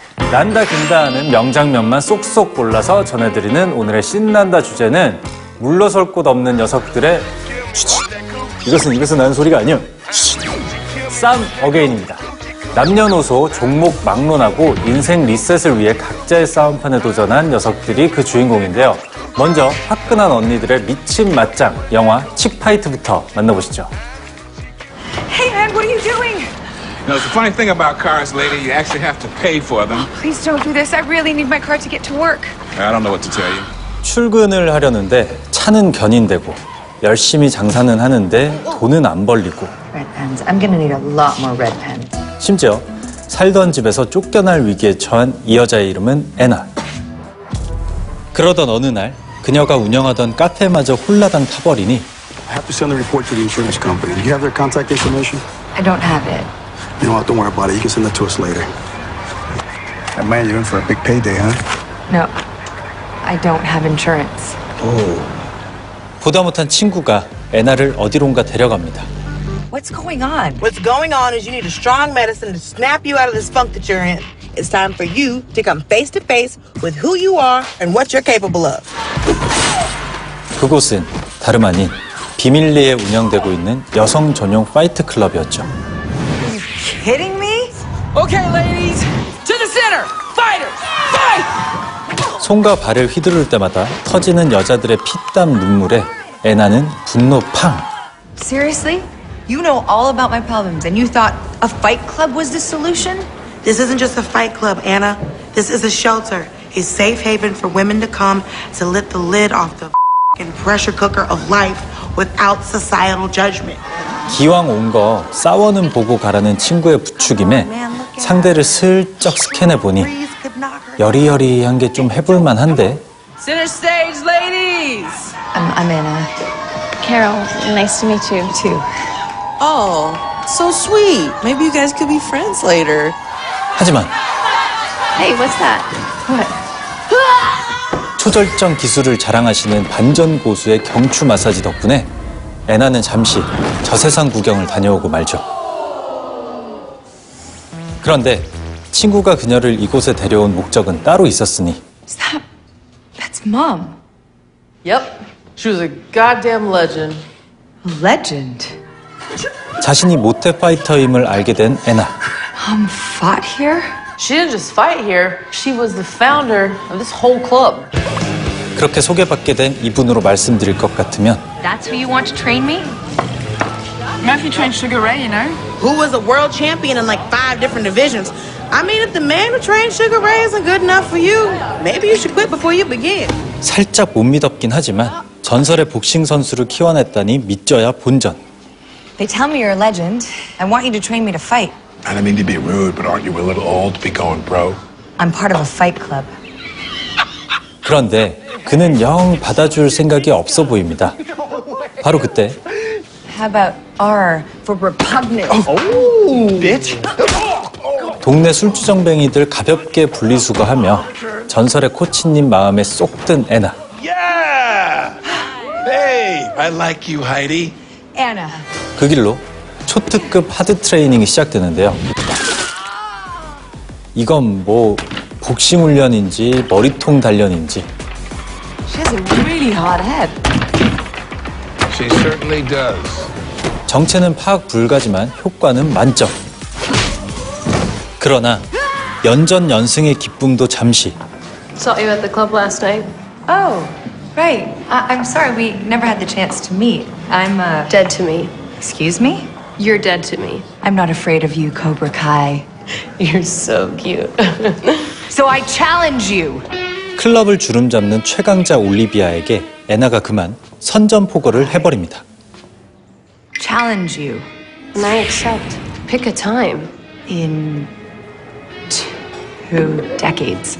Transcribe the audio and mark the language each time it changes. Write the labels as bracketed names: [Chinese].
[Korean] 난다 긴다 하는 명장면만 쏙쏙 골라서 전해드리는 오늘의 신난다 주제는 물러설 곳 없는 녀석들의 이것은 하는 소리가 아니요. 쌈 어게인입니다. 남녀노소 종목 막론하고 인생 리셋을 위해 각자의 싸움판에 도전한 녀석들이 그 주인공인데요. 먼저 화끈한 언니들의 미친 맞짱 영화 칙파이트부터 만나보시죠. [English] Hey man, what are you doing? You know, it's the funny thing about cars, lady. You actually have to pay for them. Please don't do this. I really need my car to get to work. I don't know what to tell you. [Korean] 출근을 하려는데 차는 견인되고 열심히 장사는 하는데 돈은 안 벌리고 [English] Red pens. I'm gonna need a lot more red pens. [Korean] 심지어 살던 집에서 쫓겨날 위기에 처한 이 여자의 이름은 애나. 그러던 어느 날 그녀가 운영하던 카페마저 홀라당 타버리니 [English] I have to send a report to the insurance company. Do you have their contact information? I don't have it. You know what? Don't worry about it. You can send it to us later. That man, you're in for a big payday, huh? No, I don't have insurance. [Korean] 보다 못한 친구가 애나를 어디론가 데려갑니다. [English] What's going on? What's going on is you need a strong medicine to snap you out of this funk that you're in. It's time for you to come face to face with who you are and what you're capable of. [Korean] 그곳은 다름 아닌 비밀리에 운영되고 있는 여성 전용 파이트 클럽이었죠. [English] Are you kidding me? Okay, ladies, to the center. Fighters, fight! [Korean] 손과 발을 휘두를 때마다 터지는 여자들의 피땀 눈물에 애나는 분노 팡! [English] Seriously? You know all about my problems, and you thought a fight club was the solution? This isn't just a fight club, Anna. This is a shelter, a safe haven for women to come to lift the lid off the f***ing pressure cooker of life without societal judgment. [Korean] 기왕 온 거 싸워는 보고 가라는 친구의 부추김에 상대를 슬쩍 스캔해보니 여리여리한 게 좀 해볼만 한데. [English] Center stage, ladies! I'm Anna. Carol, nice to meet you. Too. Oh, so sweet. Maybe you guys could be friends later. [Korean] 하지만 [English] Hey, what's that? What? [Korean] 초절정 기술을 자랑하시는 반전 고수의 경추 마사지 덕분에 애나는 잠시 저세상 구경을 다녀오고 말죠. 그런데 친구가 그녀를 이곳에 데려온 목적은 따로 있었으니. [English] Stop. That's Mom. Yep. She was a goddamn legend. A legend? [Korean] 자신이 모태 파이터임을 알게 된 애나. [English] Fought here? She didn't just fight here. She was the founder of this whole club. [Korean] 그렇게 소개받게 된 이분으로 말씀드릴 것 같으면. [English] That's who you want to train me? Matthew trained Sugar Ray, you know? Who was a world champion in like 5 different divisions. I mean, if the man who trained Sugar Ray isn't good enough for you, maybe you should quit before you begin. [Korean] 살짝 못 믿었긴 하지만 전설의 복싱 선수를 키워냈다니 믿져야 본전. [English] They tell me you're a legend. I want you to train me to fight. I don't mean to be rude, but aren't you a little old to be going pro? I'm part of a fight club. [Korean] 그런데 그는 영 받아줄 생각이 없어 보입니다. 바로 그때. [English] How about R for repugnant? Oh, bitch. [Korean] 동네 술주정뱅이들 가볍게 분리수거하며 전설의 코치님 마음에 쏙 든 애나. [English] Yeah! Hey, I like you, Heidi. Anna. [Korean] 그 길로 초특급 하드 트레이닝이 시작되는데요. 이건 뭐 복싱 훈련인지 머리통 단련인지. [English] She has a really hot head. She certainly does. [Korean] 정체는 파악 불가지만 효과는 만점. 그러나 연전연승의 기쁨도 잠시. [English] Saw you at the club last night. Oh, right. I'm sorry, we never had the chance to meet. I'm, Dead to me. Excuse me? You're dead to me. I'm not afraid of you, Cobra Kai. You're so cute. So I challenge you. [Korean] 클럽을 주름잡는 최강자 올리비아에게 애나가 그만 선전포고를 해버립니다. [English] Challenge you. And I accept. Pick a time. In 2 decades.